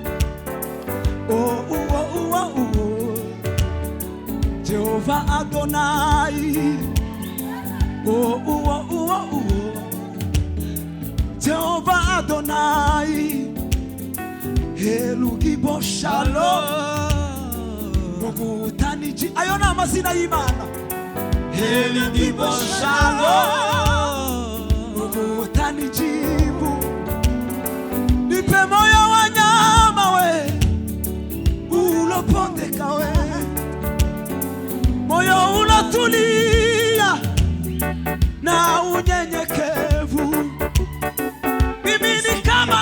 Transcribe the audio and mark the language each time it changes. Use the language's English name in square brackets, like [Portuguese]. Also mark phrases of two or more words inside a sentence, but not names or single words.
[Swahili] Jehova Adonai, Jehova Adonai, Elugibo Shalom, Mungu [Kinyarwanda] utaniji, ayona amazina y'Imana, Elugibo Shalom, [Swahili] Mungu utanijibu, nipe moyo wa nyama we ulopondeka we, moyo ulotulia na unyenyekevu, mimi ni